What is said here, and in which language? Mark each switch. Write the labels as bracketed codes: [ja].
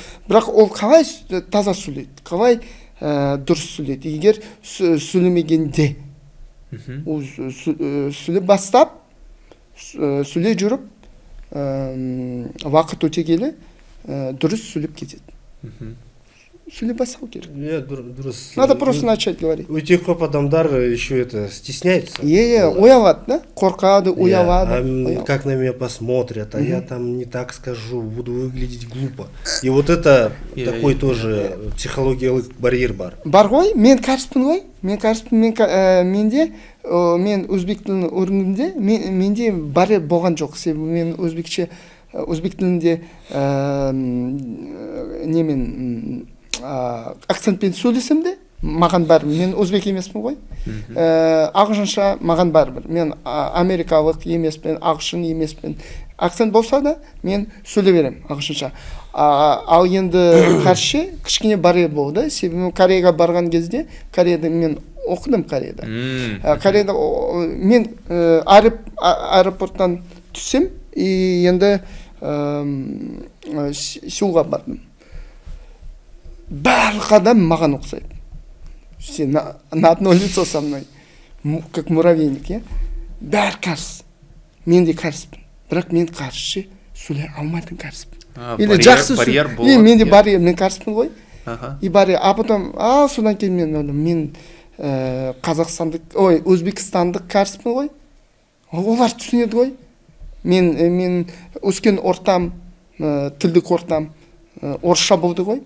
[kk] Бірақ ол қалай таза сөйлейді, қалай дұрыс сөйлейді? Егер сөйлемегенде, сөйлеп бастап, сөйлей жүріп, уақыт өте келе дұрыс сөйлеп кетеді. Сөйлей бастау керек. Дұрыс. [ru] Надо просто начать говорить. [kk] Өте көп адамдар [ru] еще стесняются. [kk] Уялады, да? Қорқады, уялады. [ru] Как на меня посмотрят, а я там не так скажу, буду выглядеть глупо. И вот это такой тоже [kk] психологиялық барьер бар. Бар ғой, мен кәріспін ғой. Мен өзбек тілін өргенде, менде барьер болған жоқ. Себебі мен өзбек тілінде акцентпен сөйлесем де, маған бәрібір. Мен өзбек емеспін ғой. Ағылшынша маған бәрібір. Мен америкалық емеспін, ағылшын емеспін. Акцент болса да, мен сөйлей берем ағылшынша. Ал енді қарсы кішкене барьер болды. Себебі Кореяға барған кезде, Кореяда мен оқыдым Кореяда. Кореяда мен аэропорттан түссем, енді Сеулға бардым. Барлық адам маған ұқсайды. [ru] Все на одно лицо со мной, как муравейник, иә? [kk] Бәрі кәріс. Мен де кәріспін. Бірақ мен қарсы сөйлей алмайтын кәріспін. Или жақсы сөйлей. Мен де барьер, мен кәріспін ғой. И барьер. [ru] А потом, [kk] содан кейін мен өзбекстандық кәріспін ғой. Олар түсінеді ғой. Мен өскен ортам, тілдік ортам орысша болды ғой.